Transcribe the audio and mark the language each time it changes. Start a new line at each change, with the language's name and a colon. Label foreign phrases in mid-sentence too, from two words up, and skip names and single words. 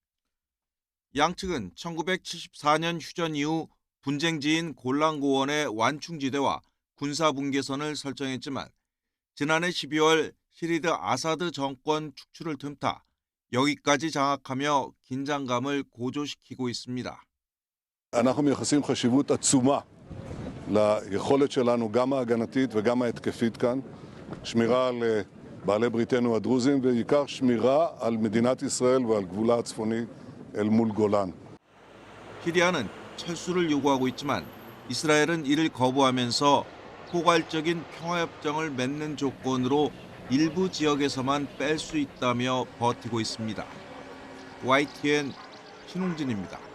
Korean: 양측은 1974년 휴전 이후 분쟁지인 골란 고원의 완충지대와 군사분계선을 설정했지만 지난해 12월 시리드 아사드 정권 축출을 틈타 여기까지 장악하며 긴장감을 고조시키고 있습니다.
Hebrew: אנחנו מייחסים חשיבות עצומה ליכולת שלנו גם ההגנתית וגם ההתקפית כאן, שמירה על בעלי בריתנו הדרוזים ובעיקר שמירה על מדינת ישראל ועל גבולה הצפוני אל מול גולן.
Korean: 시리아는 철수를 요구하고 있지만 이스라엘은 이를 거부하면서 포괄적인 평화협정을 맺는 조건으로 일부 지역에서만 뺄 수 있다며 버티고 있습니다. YTN 신웅진입니다.